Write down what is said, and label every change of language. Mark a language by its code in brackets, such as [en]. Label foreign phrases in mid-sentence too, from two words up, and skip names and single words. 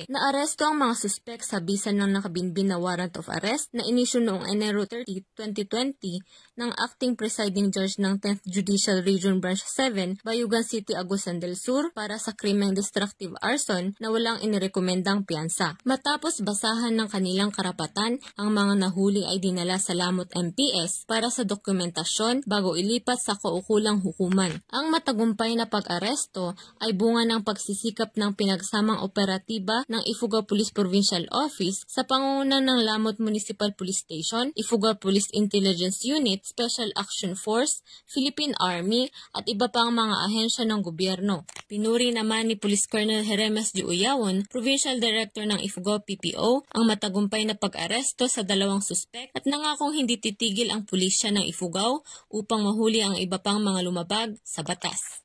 [tl] Naaresto ang mga suspek sa bisa ng nakabinbin na [en] warrant of arrest [tl] na inisyu noong Enero 30, 2020 ng [en] Acting Presiding Judge [tl] ng 10th Judicial Region Branch 7, Bayugan City, Agusan del Sur para sa krimeng [en] destructive arson [tl] na walang inirekomendang piyansa. Matapos basahan ng kanilang karapatan, ang mga nahuli ay dinala sa Lamot MPS para sa dokumentasyon bago ilipat sa kaukulang hukuman. Ang matagumpay na pag-aresto ay bunga ng pagsisikap ng pinagsamang operatiba ng Ifugao Police Provincial Office sa pangunguna ng Lamot Municipal Police Station, Ifugao Police Intelligence Unit, Special Action Force, Philippine Army at iba pang mga ahensya ng gobyerno. Pinuri naman ni Police Colonel Jeremes G. Uyawon, Provincial Director ng Ifugao PPO, ang matagumpay na pag-aresto sa dalawang suspek at nangakong hindi titigil ang pulisya ng Ifugao upang mahuli ang iba pang mga lumabag sa batas.